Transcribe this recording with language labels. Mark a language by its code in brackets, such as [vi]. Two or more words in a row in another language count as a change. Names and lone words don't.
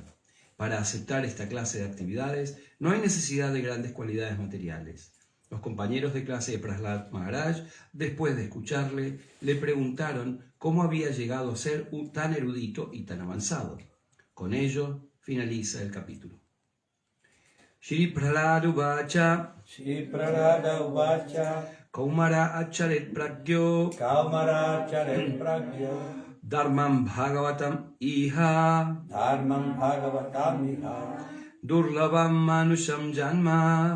[es] Para aceptar esta clase de actividades no hay necesidad de grandes cualidades materiales. Los compañeros de clase de Prahlad Maharaj, después de escucharle, le preguntaron cómo había llegado a ser tan erudito y tan avanzado. Con ello finaliza el capítulo. [sa] श्री प्रह्लाद उवाच श्री प्रह्लाद उवाच कौमार आचरेत् प्राज्ञो कौमार आचरेत् प्राज्ञो धर्मान् भागवतान् इह धर्मान् भागवतान् इह दुर्लभं मानुषं जन्म